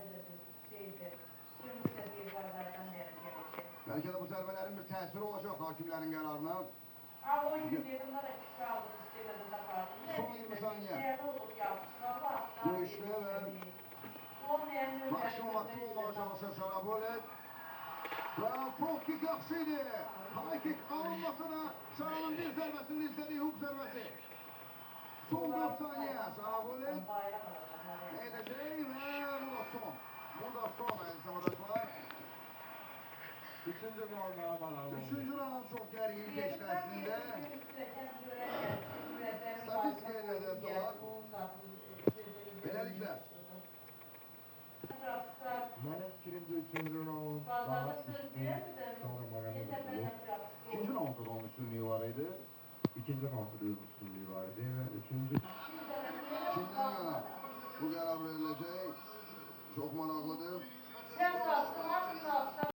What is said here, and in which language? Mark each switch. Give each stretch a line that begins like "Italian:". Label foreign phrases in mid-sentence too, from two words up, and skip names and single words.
Azerbaijani: Bəlkə də bu zərbələrin bir təsiri olacaq hakimlərin qərarına. Son 20 saniyə. Döyüşdə və maksimum aktiv olmağa çalışır Şarabolet. Və
English: front kick
Azerbaijani: yaxşıydı.
English: High kick
Azerbaijani: alınmasa da Şaranın bir zərbəsini izlədiyi huk zərbəsi. Son 4 saniyə Şarabolet edəcək və bu da son. Bu da son əziz.
Turkish: Üçüncü rounda bakalım.
Azerbaijani: 3-cü round çox gərgin keçdi əslində. Statistikaya nəzər salaq. Beləliklə. Mənim fikrimcə üçüncü round daha üstün, sonra Magomedov yox. İkinci roundda da onun üstünlüyü var idi. İkinci roundda da üstünlüyü var idi və üçüncü... Kimdən yana bu qərar veriləcək? Çox maraqlıdır.
Turkish: Sen kalktın, nasıl kalktın?